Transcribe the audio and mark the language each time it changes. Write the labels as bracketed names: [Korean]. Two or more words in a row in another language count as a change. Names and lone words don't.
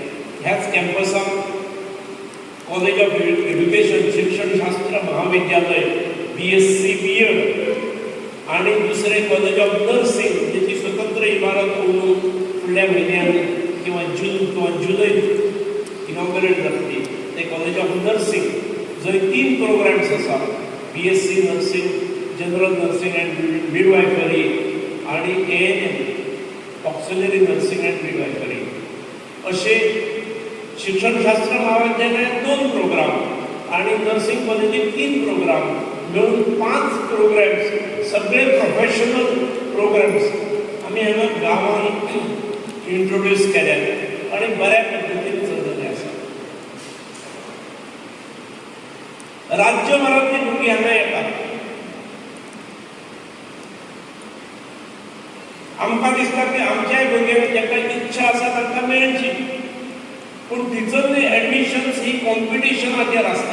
[Konkani] ह्याच कॅम्पसाक [English] college of education [Konkani] शिक्षणशास्त्र महाविद्यालय [English] BSc BEd [Konkani] आणि दुसरे [English] college of nursing [Konkani] ज्याची स्वतंत्र इमारत फुडल्या म्हयन्यान किंवा जून किंवा जुलैत इनॉग्रेट जातली. ते [English] college of nursing [Konkani] जंय 3 प्रोग्राम्स आसा, [English] BSc nursing, general nursing and midwifery [Konkani] आणि [English] ANM auxiliary nursing and midwifery [Konkani] असे शिक्षणशास्त्र महाविद्यालयात 2 प्रोग्राम आणि नर्सिंग कॉलेजीत 3 प्रोग्राम मिळून 5 प्रोग्राम्स, सगळे [English] professional programs [Konkani] आमी हांगा गांवांत इंट्रोड्यूस केल्यात आणि बऱ्या पद्धतीन चललेले आसा. राज्यभरांतली भुरगीं हांगा येतात. आमकां दिसता की आमच्याय भुरग्यांक जाका इच्छा आसा तांकां मेळची, पूण [English] teacherly admissions [Konkani] ही कॉम्पिटिशनाचेर आसता.